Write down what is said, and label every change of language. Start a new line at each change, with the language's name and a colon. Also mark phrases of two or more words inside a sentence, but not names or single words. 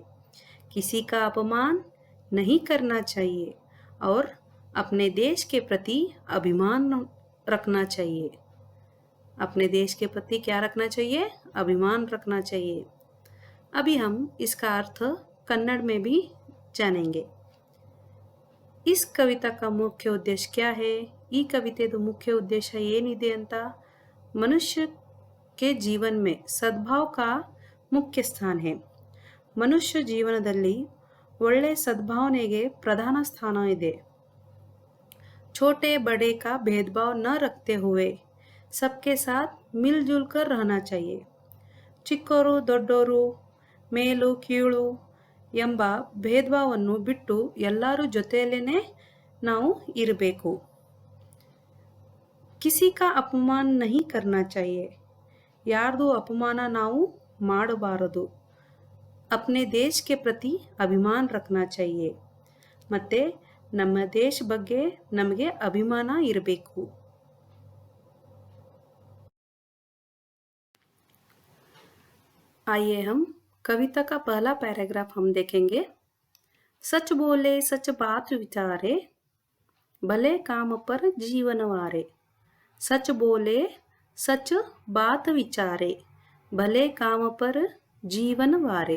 Hindi: किसी का अपमान नहीं करना चाहिए और अपने देश के प्रति अभिमान रखना चाहिए। अपने देश के प्रति क्या रखना चाहिए? अभिमान रखना चाहिए। अभी हम इसका अर्थ कन्नड़ में भी जानेंगे। इस कविता का मुख्य उद्देश्य क्या है?
Kannada: ಈ ಕವಿತೆದು ಮುಖ್ಯ ಉದ್ದೇಶ ಏನಿದೆ ಅಂತ,
Hindi: ಮನುಷ್ಯ के जीवन में सद्भाव का मुख्य स्थान है।
Kannada: ಮನುಷ್ಯ ಜೀವನದಲ್ಲಿ ಒಳ್ಳೆ ಸದ್ಭಾವನೆಗೆ ಪ್ರಧಾನ ಸ್ಥಾನ ಇದೆ।
Hindi: छोटे बड़े का भेदभाव न रखते हुए सबके साथ मिलजुल कर रहना चाहिए।
Kannada: ಚಿಕ್ಕವರು ದೊಡ್ಡವರು, ಮೇಲು ಕೀಳು ಎಂಬ ಭೇದಭಾವವನ್ನು ಬಿಟ್ಟು ಎಲ್ಲರೂ ಜೊತೆಯಲ್ಲೇನೆ ನಾವು ಇರಬೇಕು।
Hindi: किसी का अपमान नहीं करना चाहिए,
Kannada: ಯಾರ್ದು ಅಪಮಾನ ನಾವು ಮಾಡಬಾರದು।
Hindi: अपने देश के प्रति अभिमान रखना चाहिए,
Kannada: ಮತ್ತೆ ನಮ್ಮ ದೇಶ ಬಗ್ಗೆ ನಮಗೆ ಅಭಿಮಾನ ಇರಬೇಕು।
Hindi: आइए हम कविता का पहला पैराग्राफ हम देखेंगे। सच बोले सच बात विचारे, भले काम पर जीवन वारे। सच बोले सच बात विचारे, भले काम पर जीवन वारे।